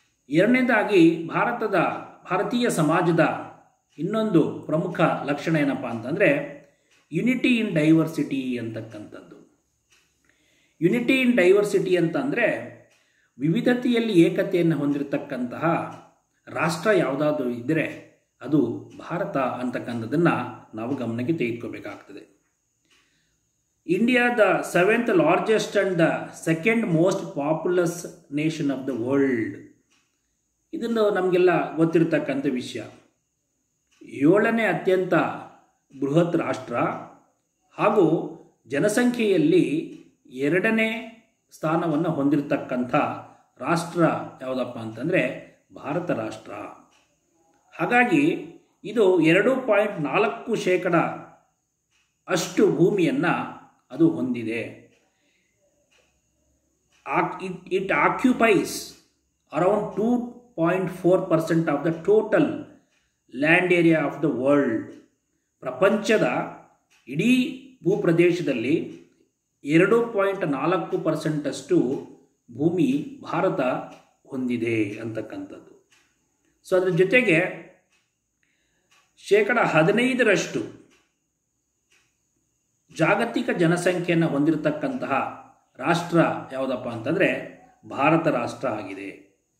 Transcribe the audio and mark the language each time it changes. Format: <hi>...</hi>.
<kn>ಎರಡನೇದಾಗಿ ಭಾರತೀಯ ಸಮಾಜದ ಇನ್ನೊಂದು ಪ್ರಮುಖ ಲಕ್ಷಣ ಏನಪ್ಪ ಅಂತಂದರೆ ಯುನಿಟಿ ಇನ್ ಡೈವರ್ಸಿಟಿ ಅಂತಕ್ಕಂಥದ್ದು. ಯುನಿಟಿ ಇನ್ ಡೈವರ್ಸಿಟಿ ಅಂತಂದರೆ ವಿವಿಧತೆಯಲ್ಲಿ ಏಕತೆಯನ್ನು ಹೊಂದಿರತಕ್ಕಂತಹ ರಾಷ್ಟ್ರ ಯಾವುದಾದ್ರೂ ಇದ್ದರೆ ಅದು ಭಾರತ ಅಂತಕ್ಕಂಥದ್ದನ್ನು ನಾವು ಗಮನಕ್ಕೆ ತೆಗೆದುಕೋಬೇಕಾಗ್ತದೆ. India the</kn> <en>7th largest and the 2nd most populous nation of the world.</en> <kn>ಇದನ್ನು ನಮಗೆಲ್ಲ ಗೊತ್ತಿರತಕ್ಕಂಥ ವಿಷಯ. 7ನೇ ಅತ್ಯಂತ ಬೃಹತ್ ರಾಷ್ಟ್ರ ಹಾಗೂ ಜನಸಂಖ್ಯೆಯಲ್ಲಿ 2ನೇ ಸ್ಥಾನವನ್ನು ಹೊಂದಿರತಕ್ಕಂಥ ರಾಷ್ಟ್ರ ಯಾವುದಪ್ಪ ಅಂತಂದರೆ ಭಾರತ ರಾಷ್ಟ್ರ. ಹಾಗಾಗಿ ಇದು 2.4% ಅಷ್ಟು ಭೂಮಿಯನ್ನು ಅದು ಹೊಂದಿದೆ.</kn> <en>It occupies around 2.4% of the total land area of the world.</en> <kn>ಪ್ರಪಂಚದ ಇಡೀ ಭೂಪ್ರದೇಶದಲ್ಲಿ 2.4% ಭೂಮಿ ಭಾರತ ಹೊಂದಿದೆ ಅಂತಕ್ಕಂಥದ್ದು. ಸೊ ಅದ್ರ ಜೊತೆಗೆ 15% ಜಾಗತಿಕ ಜನಸಂಖ್ಯೆಯನ್ನು ಹೊಂದಿರತಕ್ಕಂತಹ ರಾಷ್ಟ್ರ ಯಾವುದಪ್ಪ ಅಂತಂದರೆ ಭಾರತ ರಾಷ್ಟ್ರ ಆಗಿದೆ.</kn>